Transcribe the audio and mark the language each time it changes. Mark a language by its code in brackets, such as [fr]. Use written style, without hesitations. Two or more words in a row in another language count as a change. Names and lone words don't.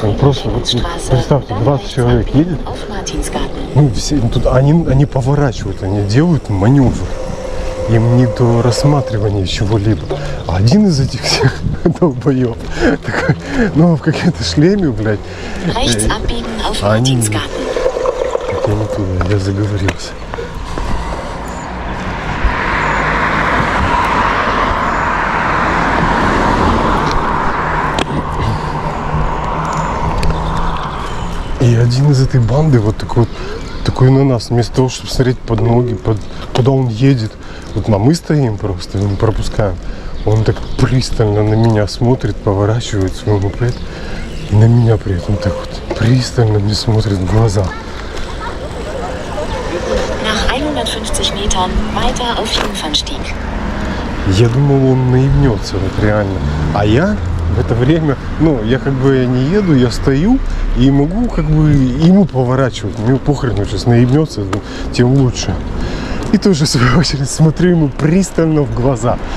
[ru] Просто вот, представьте, 20 человек едет. Ну, все, тут они поворачивают, они делают маневр. Им не до рассматривания чего-либо. А один из этих всех долбоёб такой, ну, в каком-то шлеме, блядь. [de] Rechts abbiegen auf [ru] Они... Martinsgarten. Так я не туда, я заговорился. И один из этой банды вот такой на нас, вместо того, чтобы смотреть под ноги, куда он едет. Вот мы стоим просто, мы пропускаем. Он так пристально на меня смотрит, поворачивает свой мопед. И на меня при этом так вот пристально мне смотрит в глаза. [de] Nach 150 Metern weiter auf Jungfernstieg. [ru] Я думал, он наебнется, вот реально. А я в это время, ну, я как бы не еду, я стою и могу как бы ему поворачивать. Мне похрен, сейчас наебнется, тем лучше. И тоже, в свою очередь, смотрю ему пристально в глаза.